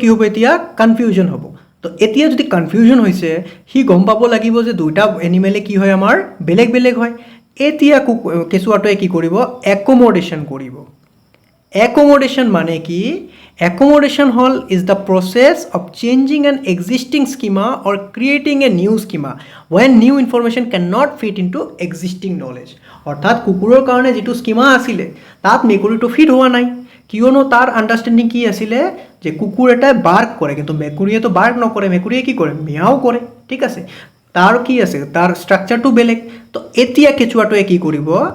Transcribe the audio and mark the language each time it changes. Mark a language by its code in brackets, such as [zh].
[as] এতিয়া কনফিউজন হ'ব তো এতিয়া যদি কনফিউজন হৈছে সি গম পাব লাগিব যে দুইটা এনিমেলে কি হয় আমাৰ বেলেগ হয় এতিয়া কেঁচুৱাটোৱে কি কৰিব একমোডেশ্যন কৰিব অ্যাকোমোডেশন মানে কি? [en] Accommodation হল is the process of changing an existing schema or creating a new schema when new information can not fit in to existing knowledge. [as] অৰ্থাৎ কুকুৰৰ কাৰণে যিটো স্কিমা আছিলে তাত মেকুৰীটো ফিট হোৱা নাই, কিয়নো তাৰ আণ্ডাৰষ্টেণ্ডিং কি আছিলে যে কুকুৰ এটাই বাৰ্ক কৰে, কিন্তু মেকুৰীয়েতো বাৰ্ক নকৰে, মেকুৰীয়ে কি কৰে? মিয়াও কৰে। ঠিক আছে, তাৰ কি আছে, তাৰ ষ্ট্ৰাকচাৰটো বেলেগ। তো এতিয়া কেঁচুৱাটোৱে কি কৰিব?